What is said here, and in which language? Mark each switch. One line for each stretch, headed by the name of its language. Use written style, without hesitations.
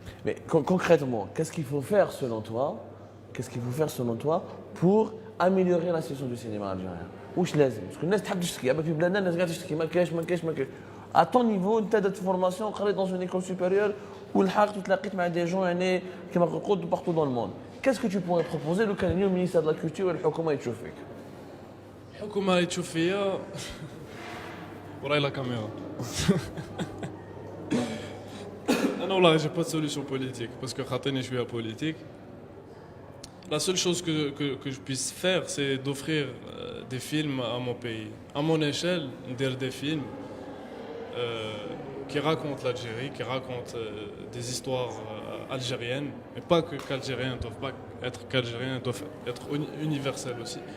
French: Mais concrètement, qu'est-ce qu'il faut faire selon toi? Qu'est-ce qu'il faut faire selon toi pour améliorer la situation du cinéma algérien?
Arabic: واش لازم؟ باسكو الناس تحب تشتكي، اما في بلادنا الناس قاعده تشتكي ما كاينش ما كاينش ما كاينش.
French: À ton niveau,
Arabic: انت درت فورماسيون قريت
French: dans une école supérieure
Arabic: والحقت وتلاقيت مع
French: des gens
Arabic: يعني كيما قلت
French: partout dans le monde. Qu'est-ce que tu pourrais proposer
Arabic: لو كان اليوم
French: ministère de la culture
Arabic: والحكومه يتشوف فيك؟ الحكومة اللي تشوف فيا وراي لا كاميرا. انا والله
French: j'ai pas de solution politique parce que
Arabic: خاطيني شويه
French: politique. La seule chose que je puisse faire, c'est d'offrir des films à mon pays. À mon échelle, dire des films qui racontent l'Algérie, qui racontent des histoires algériennes, mais pas qu'algériens ne doivent pas être qu'algériens, doivent être universels aussi.